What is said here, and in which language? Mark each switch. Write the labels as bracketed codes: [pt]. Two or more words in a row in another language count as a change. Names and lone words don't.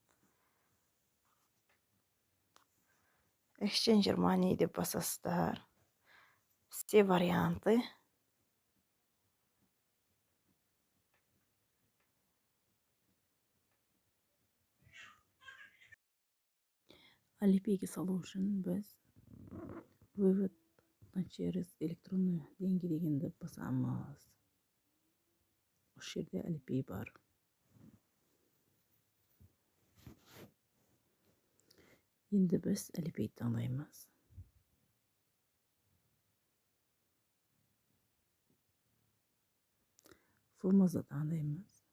[kk] Exchanger Money деп басасыздар. [ru] Все варианты. Alipay'ге [kk] салу үшін біз [ru] вывод через электронные деньги [kk] дегенді басамыз. Осы жерде Alipay бар. Енді біз Alipay таңдаймыз. Формазы таңдаймыз.